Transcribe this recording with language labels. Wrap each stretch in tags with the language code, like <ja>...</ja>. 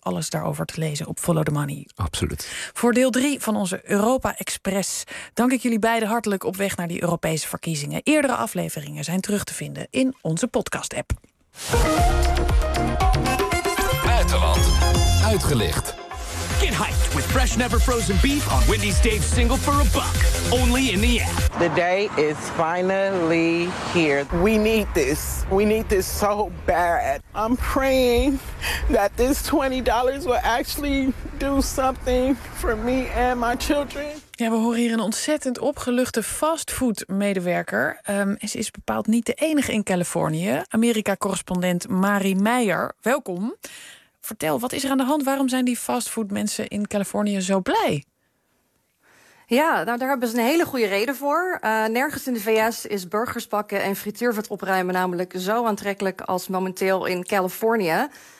<nl>Alles daarover te lezen op Follow the Money. Absoluut. Voor deel 3 van onze Europa Express dank ik jullie beiden hartelijk op weg naar die Europese verkiezingen. Eerdere afleveringen zijn terug te vinden in onze podcast-app. Buitenland uitgelicht.</nl> <en>Get hyped with fresh never frozen beef on Wendy's Dave's single for a buck. Only in the app. The day is finally here. We need this. We need this so bad. I'm praying that this $20 will actually do something for me and my children.</en> <nl>Ja, we horen hier een ontzettend opgeluchte fastfood-medewerker. Ze is bepaald niet de enige in Californië. Amerika-correspondent Mari Meijer, welkom. Vertel, wat is er aan de hand? Waarom zijn die fastfood-mensen in Californië zo blij? Ja, nou, daar hebben ze een hele goede reden voor. Nergens in de VS is burgers bakken en frituurvet opruimen namelijk zo aantrekkelijk als momenteel in Californië.</nl>